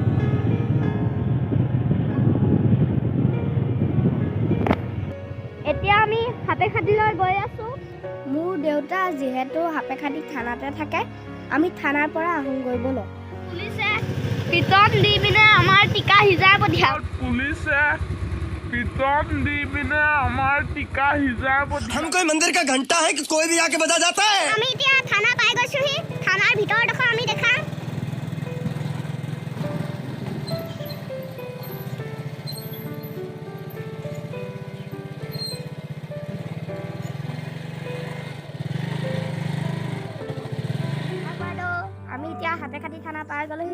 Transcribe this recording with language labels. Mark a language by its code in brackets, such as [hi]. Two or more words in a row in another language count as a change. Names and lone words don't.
[as] এতিয়া আমি হাপেখাটিলৈ গৈ আছো। মোৰ দেউতা যিহেতু হাপেখাটি থানাতে থাকে, আমি থানাৰ পৰা আহোঁগৈ ব'লক। পুলিচে পিটন দি পিনে আমাৰ টিকা সিজাই পঠিয়াল। [hi] हम कोई मंदिर का घंटा है कि कोई भी आके बजा जाता है। [as] আমি এতিয়া থানা পাই গৈছোহি। থানাৰ ভিতৰডোখৰ আমি দেখাম। আমি এতিয়া হাপেখাটি থানা পাই গ'লোহি।